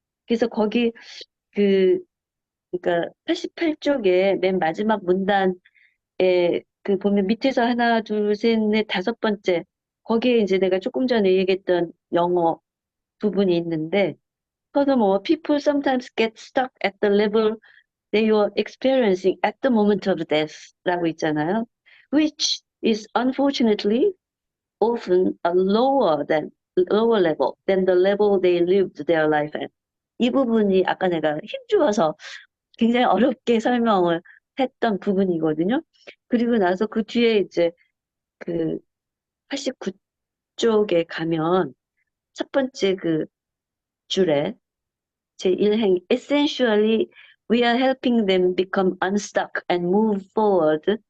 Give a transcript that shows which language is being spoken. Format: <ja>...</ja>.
<ko>그래서 거기 그러니까 88쪽에 맨 마지막 문단에 그 보면 밑에서 하나, 둘, 셋, 넷, 다섯 번째 거기에 이제 내가 조금 전에 얘기했던 영어 부분이 있는데</ko> <en>furthermore, people sometimes get stuck at the level they were experiencing at the moment of death</en> <ko>라고 있잖아요.</ko> <en>which is unfortunately often a lower level than the level they lived their life at.</en> <ko>이 부분이 아까 내가 힘주어서 굉장히 어렵게 설명을 했던 부분이거든요. 그리고 나서 그 뒤에 이제 그 89쪽에 가면 첫 번째 그 줄에 제1행</ko> <en>essentially we are helping them become unstuck and move forward</en>